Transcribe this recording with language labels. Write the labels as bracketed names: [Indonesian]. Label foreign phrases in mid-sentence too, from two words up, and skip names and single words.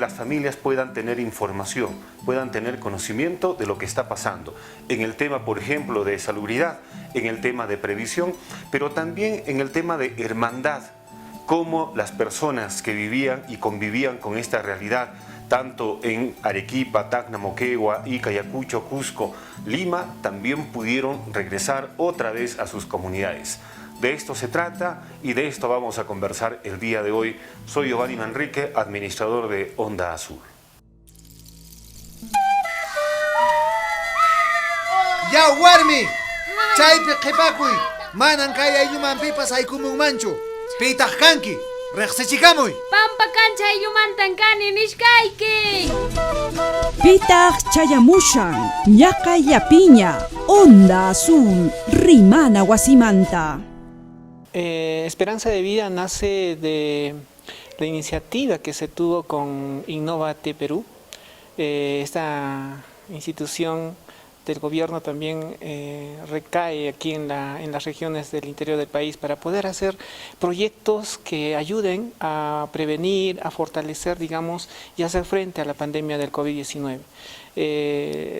[Spanish] las familias puedan tener información, puedan tener conocimiento de lo que está pasando en el tema, por ejemplo, de salubridad, en el tema de previsión, pero también en el tema de hermandad, cómo las personas que vivían y convivían con esta realidad, tanto en Arequipa, Tacna, Moquegua, Ica, Ayacucho, Cusco, Lima, también pudieron regresar otra vez a sus comunidades. De esto se trata y de esto vamos a conversar el día de hoy. Soy Giovanni Manrique, administrador de Onda Azul. ¡Ya, [Quechua] Warmi! ¡Chaype qhipakuy! Manan kay aylluman pipas aykumunmanchu. Pitaq kanki, reqsichikamuy. Pampa cancha ayllumantan kani nishkayki. Pitaq chayamushan, ñaqa yapiña, Onda Azul, rimana wasimanta. [Spanish] Esperanza de Vida nace de la iniciativa que se tuvo con Innovate Perú. Esta institución del gobierno también recae aquí en las regiones del interior del país para poder hacer proyectos que ayuden a prevenir, a fortalecer, digamos, y hacer frente a la pandemia del COVID-19.